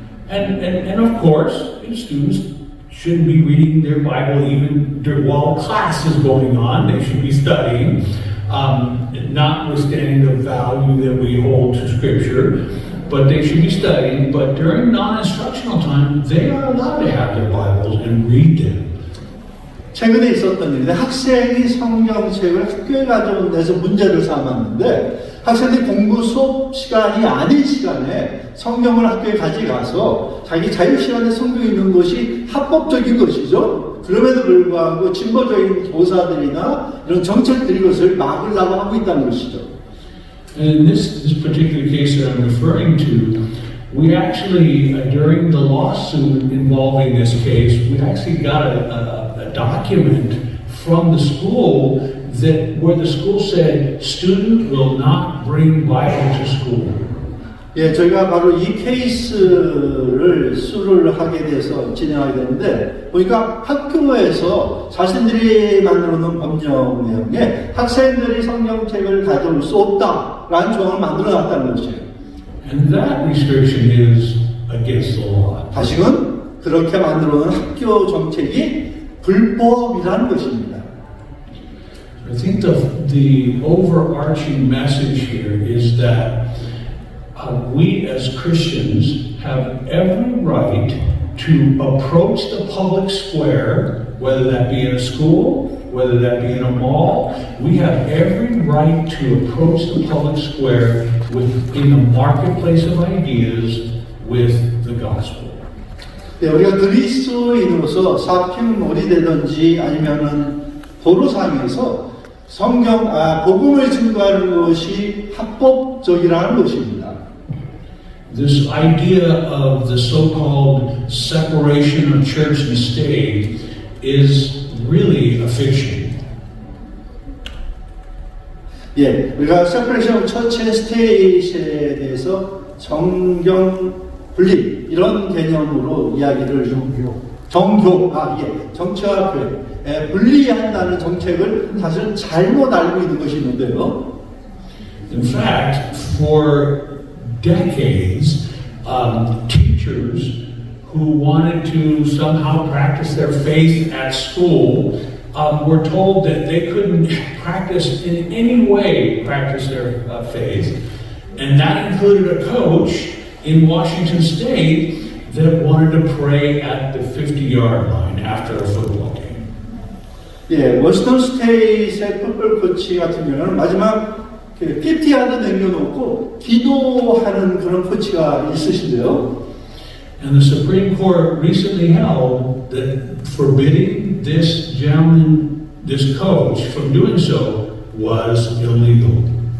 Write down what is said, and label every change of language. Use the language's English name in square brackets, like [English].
[English] And of course, students shouldn't be reading their Bible even while class is going on. They should be studying, notwithstanding the value that we hold to Scripture. But they should be studying. But during non-instructional time, they are allowed to have their Bibles and read them. [Korean] 최근에 있었던 일인데 학생이 성경책을 학교에 가져온 데서 문제를 삼았는데 학생들이 공부 수업 시간이 아닌 시간에 성경을 학교에 가져가서 자기 자유시간에 성경 읽는 것이 합법적인 것이죠. 그럼에도 불구하고 진보적인 교사들이나 이런 정책들이 그것을 막으려고 하고 있다는 것이죠. [English] In this particular case that I'm referring to, we actually, during the lawsuit involving this case, we actually got a document from the school where the school said, student will not bring Bible to school. [Korean] 예, 저희가 바로 이 케이스를 수를 하게 돼서 진행하게 되는데, 보니까 학교에서 자신들이 만들어 놓은 법령 내용에 학생들이 성경책을 가져올 수 없다라는 조항을 만들어 놨다는 것이에요. [English] And that restriction is against the law. [Korean] 다시금 그렇게 만들어 놓은 학교 정책이 불법이라는 것입니다. [English] I think the overarching message here is that we as Christians have every right to approach the public square, whether that be in a school, whether that be in a mall. We have every right to approach the public square in the marketplace of ideas with the gospel. [Korean] 네, 우리가 그리스도인으로서 사핑몰이 되든지 아니면은 도로상에서 복음을 증거하는 것이 합법적이라는 것입니다. [English] This idea of the so-called separation of church and state is really a fiction. [Korean] 예, 우리가 [English] separation of church and state [Korean] 에 대해서 정경 분리 이런 개념으로 이야기를 정치와 교회 분리한다는 정책을 사실 잘못 알고 있는 것이 있는데요. [English] In fact, for decades, teachers who wanted to somehow practice their faith at school were told that they couldn't practice in any way practice their faith, and that included a coach in Washington State that wanted to pray at the 50-yard line after a football game. [Korean] 예, 워싱턴 스테이트의 풋볼 코치 같은 경우는 마지막 50야드 남겨놓고 기도하는 그런 코치가 있으신데요. [English] And the Supreme Court recently held that forbidding this gentleman, this coach, from doing so was illegal.